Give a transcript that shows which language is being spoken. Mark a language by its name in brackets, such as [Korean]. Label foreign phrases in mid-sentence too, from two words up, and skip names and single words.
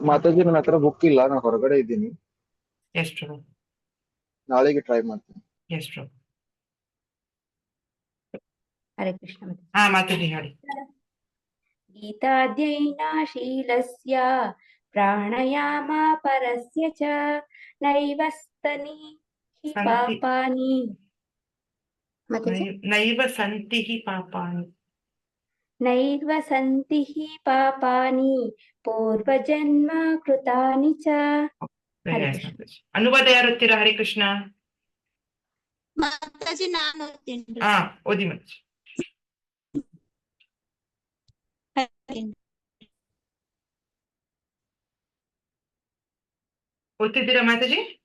[Kannada] ಮಾತಾಜಿ ನನ್ನ ಹತ್ರ ಬುಕ್ ಇಲ್ಲ, ನಾನು ಹೊರಗಡೆ ಇದ್ದೀನಿ. ಎಸ್ ಪ್ರಭು. ನಾಳೆಗೆ ಟ್ರೈ ಮಾಡ್ತೀನಿ. ಎಸ್ ಪ್ರಭು. ಹರೇ ಕೃಷ್ಣ ಮಾತಾಜಿ. ಹಾ ಮಾತಾಜಿ ಹಾಡಿ. [Sanskrit] ಗೀತಾಧ್ಯಯನಶೀಲಸ್ಯ ಪ್ರಾಣಾಯಾಮ ಪರಸ್ಯ ಚ ನೈವ ಸ್ತನಿ ಹಿ ಸಂತಿ. ಪಾಪಾನಿ. ಮಾತಾಜಿ. ನೈವ ಸಂತಿ ಹಿ ಪಾಪಾನಿ. ನೈವ ಸಂತಿ ಹಿ ಪಾಪಾನಿ ಪೂರ್ವಜನ್ಮ ಕೃತಾನಿ ಚ. [Kannada] ವೆರಿ ಹರೇ ನೈಸ್ ಕೃಷ್ಣ. ಮಾತಾಜಿ. ಅನುವಾದ ಯಾರು ಓದ್ತೀರಾ? ಹರೇ ಕೃಷ್ಣ. ಮಾತಾಜಿ ನಾನು ಓದ್ತೀನಿ. ಹಾ ಓದಿ ಮಾತಾಜಿ. ಓದ್ತಿದ್ದೀರಾ ಮಾತಾಜಿ?